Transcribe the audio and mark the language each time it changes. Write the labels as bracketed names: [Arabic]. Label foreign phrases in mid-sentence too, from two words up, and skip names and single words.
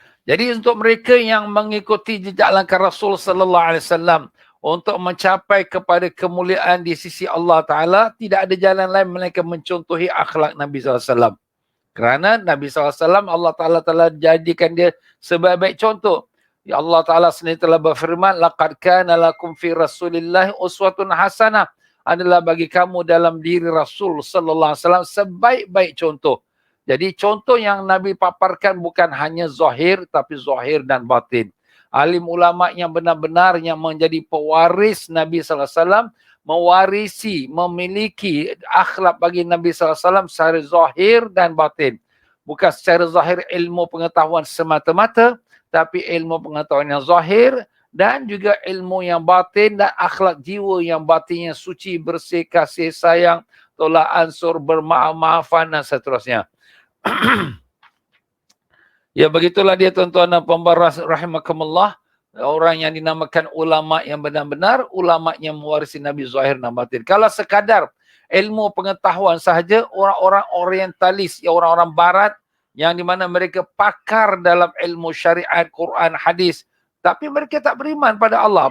[Malay] Jadi untuk mereka yang mengikuti jejak langkah Rasul [Arabic] صلى الله عليه وسلم [Malay] untuk mencapai kepada kemuliaan di sisi Allah Taala, tidak ada jalan lain melainkan mencontohi akhlak Nabi [Arabic] صلى الله عليه وسلم. [Malay] Kerana Nabi SAW, Allah Ta'ala telah jadikan dia sebaik-baik contoh. Ya Allah Ta'ala sendiri telah berfirman, [Arabic] لقد كان لكم في رسول الله أسوة حسنة. [Malay] Adalah bagi kamu dalam diri Rasul [Arabic] صلى الله عليه وسلم [Malay] sebaik-baik contoh. Jadi contoh yang Nabi paparkan bukan hanya zahir tapi zahir dan batin. Alim ulama yang benar-benar yang menjadi pewaris Nabi [Arabic] صلى الله عليه وسلم [Malay] mewarisi, memiliki akhlak bagi Nabi SAW secara zahir dan batin. Bukan secara zahir ilmu pengetahuan semata-mata, tapi ilmu pengetahuan yang zahir dan juga ilmu yang batin dan akhlak jiwa yang batinnya suci, bersih, kasih sayang, tolak ansur, bermaaf-maafan dan seterusnya. Ya begitulah dia tuan-tuan dan puan-puan rahimakumullah. Orang yang dinamakan ulama yang benar-benar, ulama yang mewarisi Nabi zahir dan batin. Kalau sekadar ilmu pengetahuan sahaja, orang-orang orientalis, orang-orang barat yang di mana mereka pakar dalam ilmu syariat, Quran, hadis, tapi mereka tak beriman pada Allah.